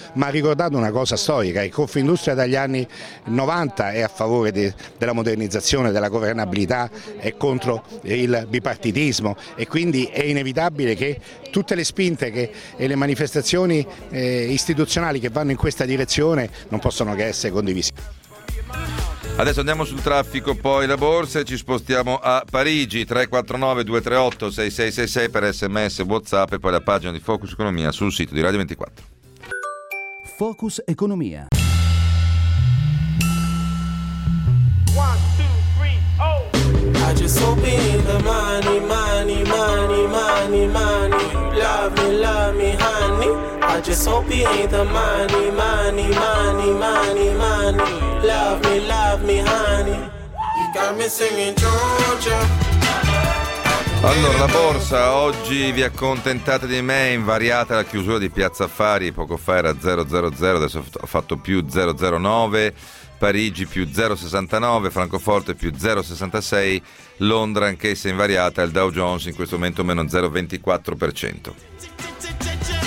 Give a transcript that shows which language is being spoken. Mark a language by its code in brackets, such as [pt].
[it] Ma ha ricordato una cosa storica: il Confindustria dagli anni 90 è a favore della modernizzazione, della governabilità, è contro il bipartitismo, e quindi è inevitabile che tutte le spinte e le manifestazioni istituzionali che vanno in questa direzione non possono che essere condivise. Adesso andiamo sul traffico, poi la borsa, e ci spostiamo a Parigi. 349-238-6666 per sms, whatsapp e poi la pagina di Focus Economia sul sito di Radio 24. Focus Economia. [en] I just hope in the money, money, money, money, money. Love me, honey. I just hope in the money, money, money, money, money. Love me, honey. You got me singing Georgia. [it] Allora, la borsa oggi vi accontentate di me, invariata la chiusura di Piazza Affari, poco fa era 000, adesso ho fatto più 009, Parigi più 069, Francoforte più 066, Londra anch'essa invariata, il Dow Jones in questo momento meno 0,24%.